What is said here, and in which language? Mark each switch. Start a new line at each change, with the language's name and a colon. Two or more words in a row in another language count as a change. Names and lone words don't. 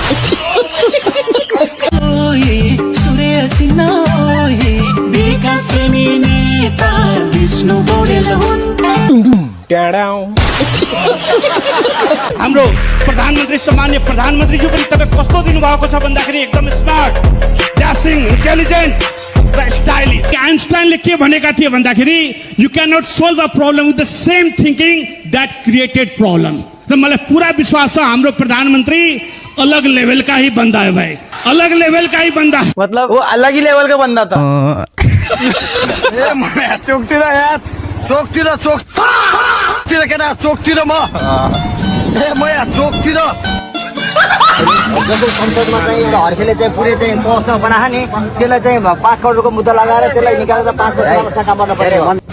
Nepali: हाम्रो प्रधानमन्त्री सम्मान्य प्रधानमन्त्रीज्यू पनि तपाईँ कस्तो दिनुभएको छ भन्दाखेरि एकदम
English: smart, dashing, intelligent
Nepali: र स्टाइलिस। आइन्स्टाइनले के भनेका थिए भन्दाखेरि
English: you cannot solve a problem with the same thinking that created problem.
Nepali: र मलाई पुरा विश्वास छ हाम्रो प्रधानमन्त्री
Hindi: अलग लेवल का ही बंदा है भाई, अलग लेवल का ही बंदा। मतलब वो अलग ही लेवल का बंदा था।
Nepali: चोकतिर यार, चोकतिर केटा, चोकतिर म यहाँ चोकतिर। जब संसदमा चाहिँ एउटा हर्केले चाहिँ पुरै चाहिँ कस्तो बनाए नि, त्यसलाई चाहिँ 5 करोडको मुद्दा लगाएर त्यसलाई निकालेर 5 वर्षमा सका पर्न पर्यो।